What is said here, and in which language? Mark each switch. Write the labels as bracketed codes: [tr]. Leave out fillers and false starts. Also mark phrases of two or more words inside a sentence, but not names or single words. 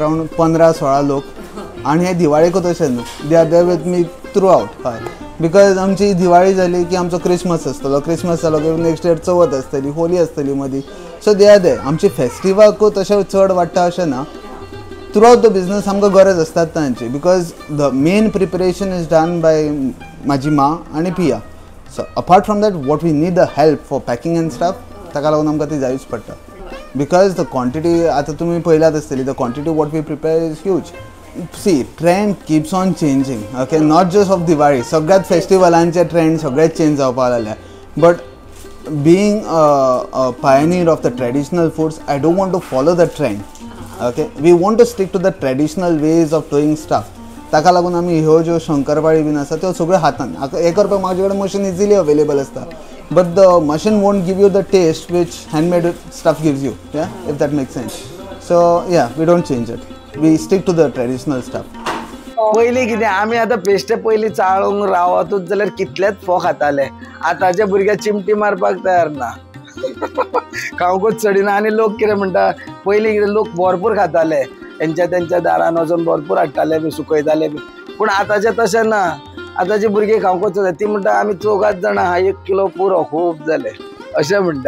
[kok] अरावंड 15-16 लोक आनी हे दिवाळेकूच अशें न्हू [en] they are there with me throughout [kok] हय बिकॉज आमची दिवाळी जाली की आमचो क्रिसमस आसतलो क्रिसमस जालो की [en] next year [kok] चवथ आसतली होली आसतली मदीं [en] so they are they [kok] आमची फेस्टिवलाकूच तशें चड वाडटा अशें ना [en] throughout the business [kok] आमकां गरज आसतात तांची [en] because the main preparation is done by [kok] म्हाजी मां आनी पिया [en] so apart from that what we need the help for packing and staff [kok] ताका लागून आमकां ती जायूच पडटा [en] because the quantity [kok] आतां तुमी पळयलात आसतली [en] the quantity what we prepare is huge see trend keeps on changing okay not just of Diwali [kok] सगळ्यात फेस्टिवलांचे ट्रेंड सगळेच चेंज जावपाक लागल्या [en] बट being a pioneer of the traditional foods, I don't want to follow the trend. Okay, we want to stick to the traditional ways of doing stuff. [kok] ताका लागून आमी ह्यो ज्यो शंकरपाळी बीन आसा त्यो सगळ्यो हातान हे करपाक म्हाजे कडेन [en] machine easily available आसता but the machine won't give you the taste which handmade stuff gives you ya if that makes sense so ya we don't change it we stick to the traditional stuff [kok] पयलीं कितें आमी आतां पेस्टे पयलीं चाळूंक रावतूच जाल्यार कितलेच फोव खाताले आतांचे भुरगे चिमटी मारपाक तयार ना खावंकूच चडिना आनी लोक कितें म्हणटा पयलीं कितें लोक भरपूर खाताले तेंच्या दारान वचून भरपूर हाडटाले बी सुकयताले बी पूण आतांचें तशें ना आतांचे भुरगे खावंकूच जाय ती म्हणटा आमी 4 जाणां 1 किलो पुरो खूब जाले अशें म्हणटा